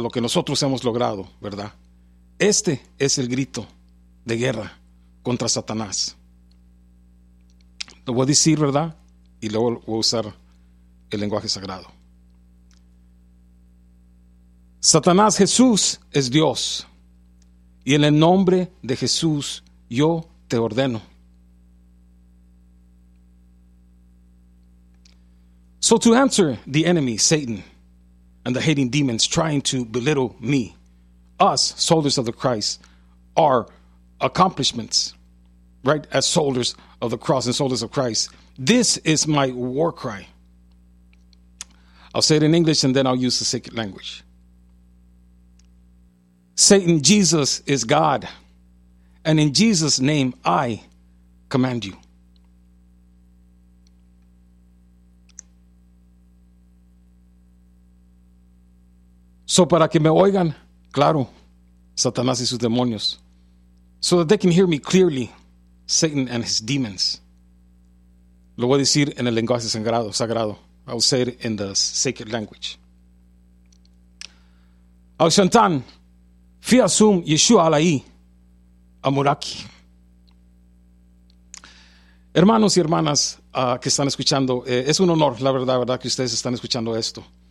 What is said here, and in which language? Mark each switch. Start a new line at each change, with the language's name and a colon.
Spanish: Lo que nosotros hemos logrado, ¿verdad? Este es el grito de guerra contra Satanás. Lo voy a decir, ¿verdad? Y luego voy a usar el lenguaje sagrado. Satanás, Jesús es Dios. Y en el nombre de Jesús, yo te ordeno.
English: So to answer the enemy, Satan, and the hating demons trying to belittle me, us, soldiers of the Christ, our accomplishments, right, as soldiers of the cross and soldiers of Christ, this is my war cry. I'll say it in English and then I'll use the sacred language. Satan, Jesus is God, and in Jesus' name I command you.
Spanish: So para que me oigan, claro, Satanás y sus demonios.
English: So that they can hear me clearly, Satan and his demons.
Spanish: Lo voy a decir en el lenguaje sagrado.
English: I'll say it in the sacred language. Al Shantan, fi asum Yeshua alai amuraki.
Spanish: Hermanos y hermanas que están escuchando, es un honor, la verdad, que ustedes están escuchando esto.